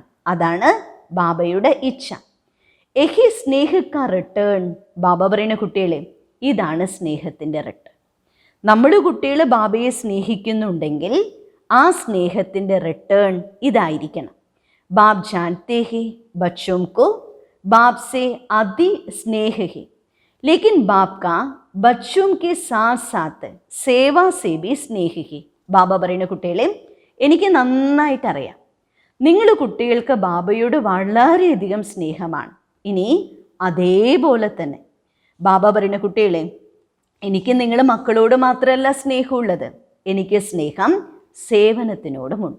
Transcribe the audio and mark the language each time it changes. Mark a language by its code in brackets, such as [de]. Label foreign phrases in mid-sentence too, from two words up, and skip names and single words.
[ml] അതാണ് ബാബയുടെ ഇച്ഛ. [hi] यही स्नेह का [ml] റിട്ടേൺ. ബാബ പറയുന്ന കുട്ടികളെ, ഇതാണ് സ്നേഹത്തിൻ്റെ റിട്ടേൺ. നമ്മൾ കുട്ടികൾ ബാബയെ സ്നേഹിക്കുന്നുണ്ടെങ്കിൽ ആ സ്നേഹത്തിൻ്റെ റിട്ടേൺ ഇതായിരിക്കണം. [hi] बाप जानते हैं ബच्चों को बाप से अति स्नेह है, लेकिन बाप का बच्चों के साथ साथ सेवा से भी स्नेह है. [ml] ബാബ പറയുന്ന കുട്ടികളെ, എനിക്ക് നന്നായിട്ടറിയാം, നിങ്ങൾ കുട്ടികൾക്ക് ബാബയോട് വളരെയധികം സ്നേഹമാണ്. ഇനി അതേപോലെ തന്നെ ബാബ പറയുന്ന കുട്ടികളെ, എനിക്ക് നിങ്ങൾ മക്കളോട് മാത്രമല്ല സ്നേഹമുള്ളത്, എനിക്ക് സ്നേഹം സേവനത്തിനോടുമുണ്ട്.